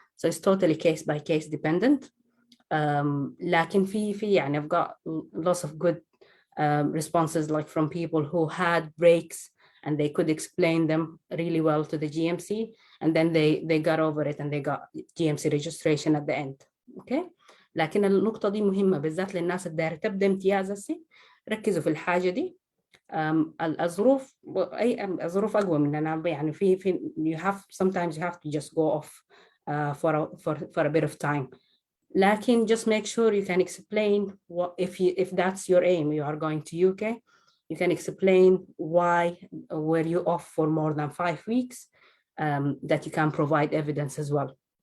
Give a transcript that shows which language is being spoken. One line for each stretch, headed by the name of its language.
English: So it's totally case by case dependent.
Arabic: لكن في يعني
English: I've got lots of good responses like from people who had breaks and they could explain them really well to the GMC, and then they got over it and they got GMC registration at the end. Okay.
Arabic: لكن النقطة دي مهمة بالذات للناس اللي دايرة تبدأ امتياز هسه, ركزوا في الحاجة دي. الظروف الظروف أقوى مننا, يعني في
English: you have sometimes you have to just go off for a bit of time. لكن just make sure you can explain what if that's your aim, you are going to UK, you can explain why were you off for more than 5 weeks, that you can provide evidence as well.